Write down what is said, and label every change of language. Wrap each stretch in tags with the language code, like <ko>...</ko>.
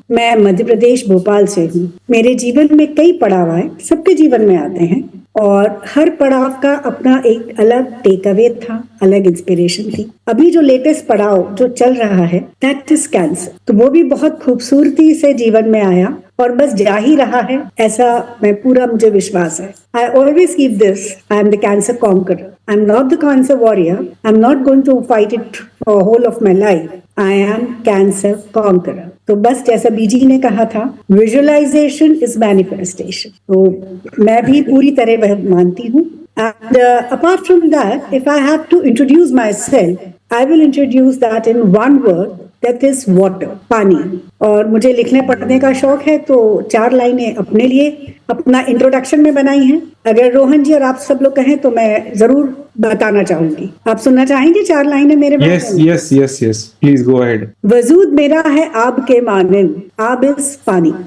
<hi>मैं मध्य प्रदेश भोपाल से हूँ। मेरे जीवन में कई पड़ाव आए, सबके जीवन में आते हैं, और हर पड़ाव का अपना एक अलग टेक अवे था, अलग इंस्पिरेशन थी। अभी जो लेटेस्ट पड़ाव जो चल रहा है</hi> <en>that is cancer,</en> <hi>तो वो भी बहुत खूबसूरती से जीवन में आया और बस जा ही रहा है, ऐसा मैं पूरा मुझे विश्वास है।</hi> <en>I always keep this, I am the cancer conqueror. I am not the cancer warrior. I am not going to fight it for whole of my life. I am cancer conqueror.</en> <hi>तो बस जैसा बीजी ने कहा था,</hi> <en>visualisation is manifestation,</en> <hi>तो मैं भी पूरी तरह वह मानती हूँ।</hi> <en>And apart from that, if I have to introduce myself, I will introduce that in one word, that is water, paani.</en> <hi>और मुझे लिखने पढ़ने का शौक है, तो 4 लाइनें अपने लिए अपना इंट्रोडक्शन में बनाई हैं। अगर रोहन जी और आप सब लोग कहें तो मैं जरूर बताना चाहूंगी। आप सुनना चाहेंगे 4 लाइनें मेरे बारे में?</hi> <en>Yes yes yes yes, please go ahead.</en> <hi>वजूद मेरा है आब के मानिंद, आब इज पानी।</hi>